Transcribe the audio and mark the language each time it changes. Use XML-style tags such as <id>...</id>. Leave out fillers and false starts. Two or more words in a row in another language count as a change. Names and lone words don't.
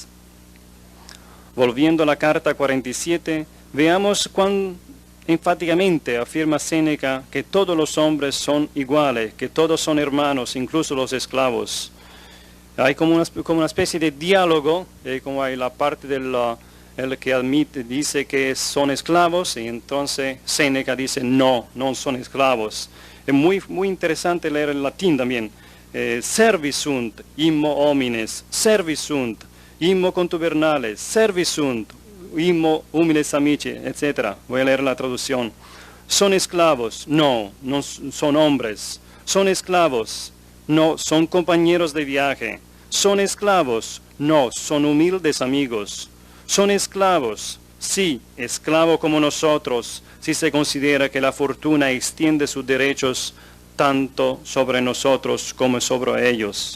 <es>Volviendo a la carta 47, veamos cuán enfáticamente afirma Séneca que todos los hombres son iguales, que todos son hermanos, incluso los esclavos. Hay como una especie de diálogo, como hay la parte del el que admite, dice que son esclavos, y entonces Séneca dice no, no son esclavos. Es muy interesante leer el latín también.</es> <la>Servisunt immo homines, servisunt immo contubernales, servisunt immo humiles amici,</la> <es>etc. Voy a leer la traducción. Son esclavos, no, no son hombres. Son esclavos, no, son compañeros de viaje. Son esclavos, no, son humildes amigos. Son esclavos, sí, esclavo como nosotros, si se considera que la fortuna extiende sus derechos tanto sobre nosotros como sobre ellos.</es>